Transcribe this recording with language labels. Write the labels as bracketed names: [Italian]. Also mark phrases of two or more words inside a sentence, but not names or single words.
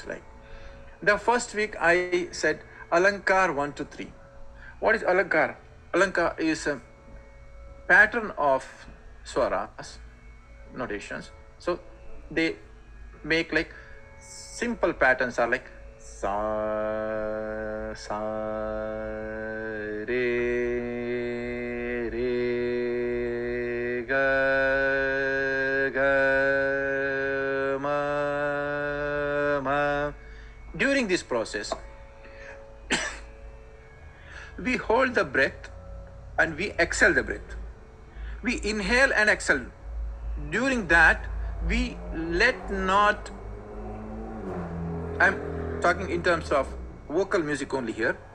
[English] Like the first week I said Alankar 1 to 3. What is Alankar? Alankar is a pattern of swaras, notations. So they make like simple patterns are like sa, sa, re, re, ga, ga, ma, ma. During this process, we hold the breath and we exhale the breath. We inhale and exhale. During that, we let not, I'm talking in terms of vocal music only here.